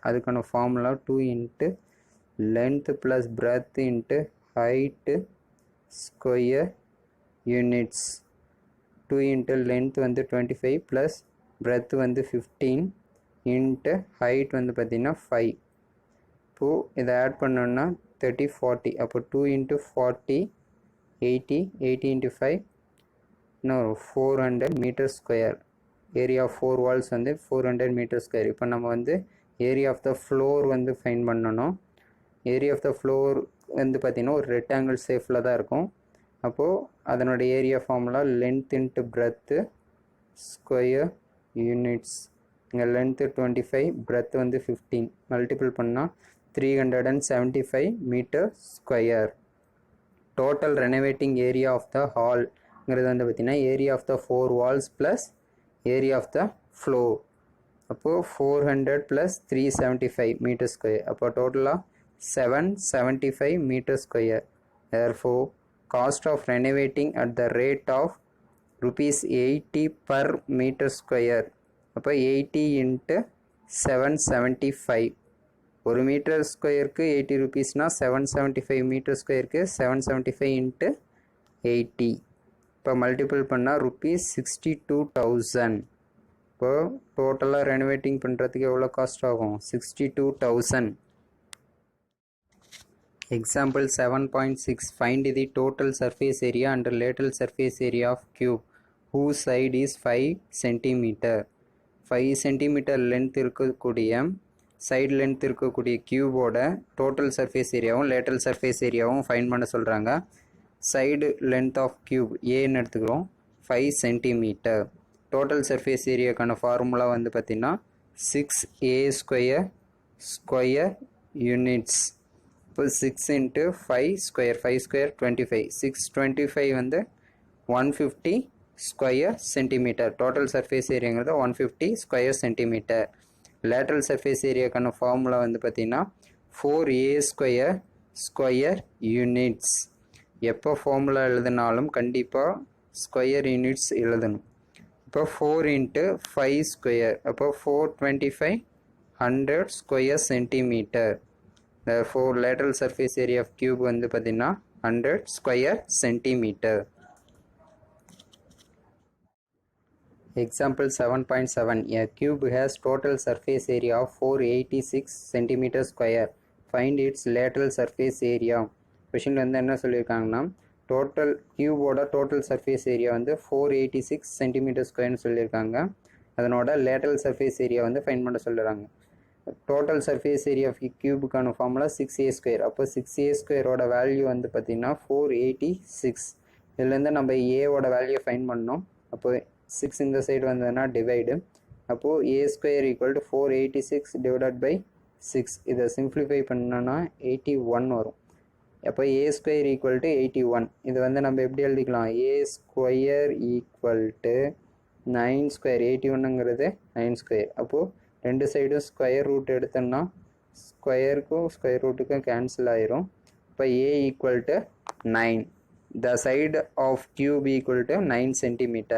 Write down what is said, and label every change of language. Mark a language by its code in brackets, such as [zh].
[en] அதுக்கான formula 2 into length plus breadth into height square units. 2 into length வந்து 25 plus breadth வந்து 15 into height வந்து பார்த்தீங்கன்னா 5. [ta] இப்போது இதை ஆட் பண்ணோன்னா 30 40. அப்போ 2 into 40 80 80 into 5 இன்னும் 400 metre square. Area of 4 Waals வந்து 400 மீட்டர் ஸ்கொயர். இப்போ நம்ம வந்து ஏரியா ஆஃப் த ஃப்ளோர் வந்து ஃபைன் பண்ணணும். ஏரியா ஆஃப் த ஃப்ளோர் வந்து பார்த்திங்கன்னா ஒரு ரெக்டாங்கிள் ஷேப்பில் தான் இருக்கும். அப்போது அதனோட area formula length into breadth square units. இங்கே லென்த்து 25 பிரெத் வந்து 15 மல்டிபிள் பண்ணால் 375 metre square. Total ரெனோவேட்டிங் area of the ஹால்ங்கிறது வந்து பார்த்திங்கன்னா area of the 4 Waals plus area of the floor. அப்போது 400 ப்ளஸ் 375 மீட்டர் ஸ்கொயர். அப்போ டோட்டலாக 775 metre square. [en] therefore cost of renovating at the rate of rupees 80 per meter square. [ta] அப்போ 80 into 775. ஒரு metre ஸ்கொயருக்கு 80 ருபீஸ்னால் 775 metre ஸ்கொயருக்கு 775 into 80. இப்போ மல்டிபிள் பண்ணால் rupees 62,000. இப்போ டோட்டலாக ரெனோவேட்டிங் பண்ணுறதுக்கு எவ்வளோ காஸ்ட் ஆகும் 62,000. [en] Example 7.6. Find the total surface area and lateral surface area of cube whose side is 5 cm. [ta] 5 cm length இருக்கக்கூடிய சைடு லென்த் இருக்கக்கூடிய கியூபோட டோட்டல் சர்ஃபேஸ் ஏரியாவும் லேட்ரல் சர்ஃபேஸ் ஏரியாவும் ஃபைன் பண்ண சொல்கிறாங்க. சைடு லென்த் ஆஃப் கியூப் ஏன்னு எடுத்துக்கிறோம் 5 சென்டிமீட்டர். டோட்டல் சர்ஃபேஸ் ஏரியாக்கான ஃபார்முலா வந்து பார்த்திங்கன்னா 6a ஸ்கொயர் ஸ்கொயர் யூனிட்ஸ். இப்போ 6 into 5 ஸ்கொயர் 5 ஸ்கொயர் 25 625 வந்து 150 square centimetre. Total surface ஏரியாங்கிறது 150 square centimetre. Lateral surface ஏரியாக்கான formula வந்து பார்த்திங்கன்னா 4a ஸ்கொயர் ஸ்கொயர் யூனிட்ஸ். எப்போ ஃபார்முலா எழுதினாலும் கண்டிப்பாக ஸ்கொயர் யூனிட்ஸ் எழுதணும். இப்போ 4 இன்ட்டு 5 ஸ்கொயர், அப்போ 425 100 square centimetre. [en] therefore lateral surface area of cube [ta] வந்து பார்த்தீங்கன்னா [en] 100 square centimetre. Example 7.7. A cube has total surface area of 486 cm square. Find its lateral surface area. [ta] Question வந்து என்ன சொல்லியிருக்காங்கன்னா டோட்டல் கியூபோட டோட்டல் சர்ஃபேஸ் ஏரியா வந்து 486 centimetre ஸ்கொயர்னு சொல்லியிருக்காங்க. அதனோட lateral surface area வந்து ஃபைண்ட் பண்ண சொல்லுறாங்க. Total surface area of கியூபுக்கான formula 6a square. அப்போ 6a ஸ்கொயரோட வேல்யூ வந்து பார்த்தீங்கன்னா 486. இதுலேருந்து நம்ம ஏவோட வேல்யூ ஃபைண்ட் பண்ணோம். அப்போ 6 இந்த சைடு வந்ததுன்னா டிவைடு. அப்போது a square equal to 486 divided by 6. இதை சிம்ப்ளிஃபை பண்ணோன்னா 81 வரும். அப்போ a ஸ்கொயர் ஈக்குவல் டு 81. இது வந்து நம்ம எப்படி எழுதிக்கலாம், a square equal to 9 square. 81ங்கிறது 9 square. அப்போது ரெண்டு சைடும் ஸ்கொயர் ரூட் எடுத்தோம்னா ஸ்கொயருக்கும் ஸ்கொயர் ரூட்டுக்கும் கேன்சல் ஆயிரும். இப்போ a equal to 9. [en] The side of cube equal to 9 cm.